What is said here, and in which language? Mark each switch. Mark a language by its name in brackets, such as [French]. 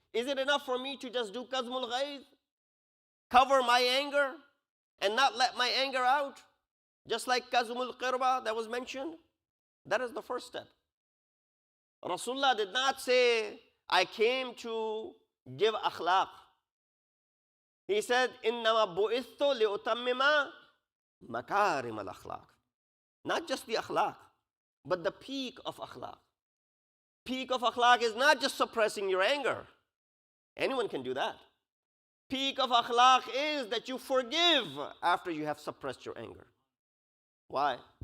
[English] Is it enough for me to just do Kazmul Ghayz? Cover my anger and not let my anger out? Just like Kazmul Qirba that was mentioned? That is the first step. Rasulullah did not say, I came to give akhlaq. He said, [Arabic] إِنَّمَا بُئِثْتُ لِأُتَمِّمَ مَكَارِمَ الْأَخْلَاقِ. [English] Not just the akhlaq, but the peak of akhlaq. Peak of akhlaq is not just suppressing your anger. Anyone can do that. Peak of akhlaq is that you forgive after you have suppressed your anger. Why?